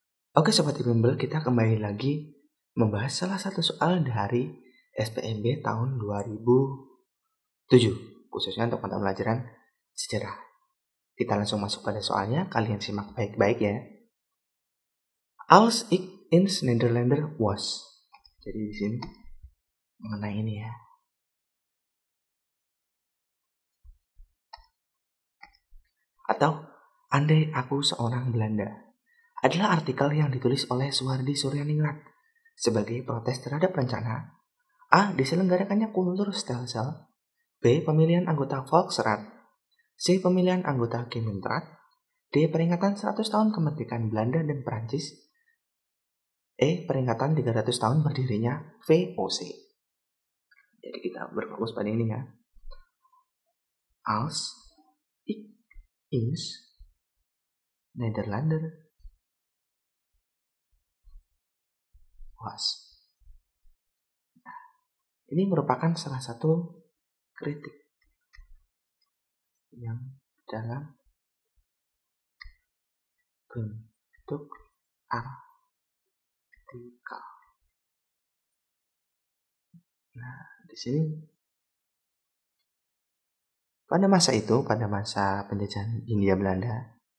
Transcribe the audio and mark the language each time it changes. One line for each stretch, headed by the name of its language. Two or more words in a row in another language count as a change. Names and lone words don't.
Indonesian: Oke Sobat Bimbel, kita kembali lagi membahas salah satu soal dari SPMB tahun 2007, khususnya untuk mata pelajaran sejarah. Kita langsung masuk pada soalnya, kalian simak baik-baik ya.
Dutch: Als ik in Nederlander was.
Indonesian: Jadi di sini mengenai ini ya. Atau andai aku seorang Belanda adalah artikel yang ditulis oleh Suhardi Suryaningrat sebagai protes terhadap rencana A. Diselenggarakannya kultur stelsel, B. Pemilihan anggota Volksraad, C. Pemilihan anggota Gemeenteraad, D. Peringatan 100 tahun kemerdekaan Belanda dan Perancis, E. Peringatan 300 tahun berdirinya VOC. Jadi kita berfokus pada ini ya.
Dutch: Als ik eens Nederlander was.
Indonesian: Nah, ini merupakan salah satu kritik yang dalam bentuk artikel. Nah, di sini pada masa itu, pada masa penjajahan Hindia Belanda,